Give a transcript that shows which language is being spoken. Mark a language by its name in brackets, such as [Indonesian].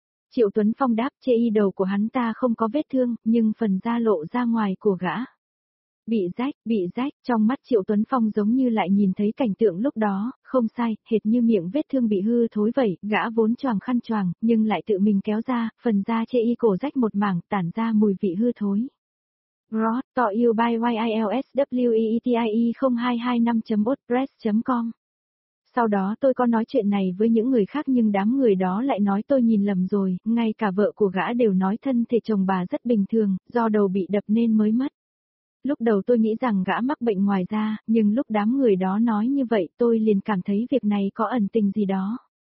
[Vietnamese] Triệu Tuấn Phong đáp, chê y đầu của hắn ta không có vết thương, nhưng phần da lộ ra ngoài của gã. Bị rách, trong mắt Triệu Tuấn Phong giống như lại nhìn thấy cảnh tượng lúc đó, không sai, hệt như miệng vết thương bị hư thối vậy, gã vốn choàng khăn choàng, nhưng lại tự mình kéo ra, phần da chê y cổ rách một mảng, tản ra mùi vị hư thối. [English] Brought to you by YILSWEETIE0225.wordpress.com. [Vietnamese] Sau đó tôi có nói chuyện này với những người khác nhưng đám người đó lại nói tôi nhìn lầm rồi, ngay cả vợ của gã đều nói thân thể chồng bà rất bình thường, do đầu bị đập nên mới mất. Lúc đầu tôi nghĩ rằng gã mắc bệnh ngoài da, nhưng lúc đám người đó nói như vậy tôi liền cảm thấy việc này có ẩn tình gì đó.